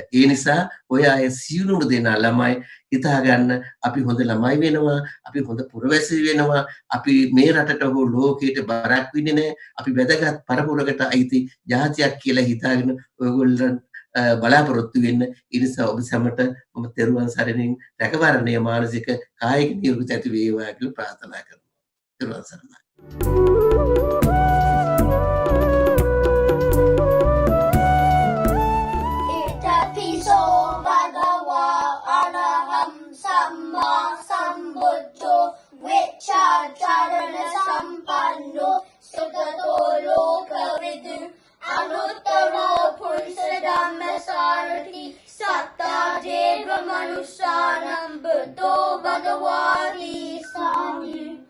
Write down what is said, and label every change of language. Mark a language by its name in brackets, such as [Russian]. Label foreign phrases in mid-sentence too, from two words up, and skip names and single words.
[Sinhala] ඒ නිසා ඔය අය සියලුම දෙනා ළමයි හිතා ගන්න අපි හොඳ ළමයි වෙනවා, අපි හොඳ පුරවැසි වෙනවා, අපි මේ රටට හෝ ලෝකයට බරක් වෙන්නේ නැහැ, අපි වැදගත් පරපුරකට අයිති ජාතියක් කියලා හිතාගෙන ඔයගොල්ලන් බලාපොරොත්තු වෙන්න. ඒ නිසා ඔබ සැමට මම තෙරුවන් සරණින් රැකවරණය මානසික කායික නිරෝගී ඇති වේවා කියලා ප්‍රාර්ථනා කරනවා. තෙරුවන් සරණයි. [Pali] Itapiso bhagava araham samma sambuddho vichacharana sampanno sugato lokavidu anuttaro purusa dhammasarati satta deva manusyanam buddho bhagavati sami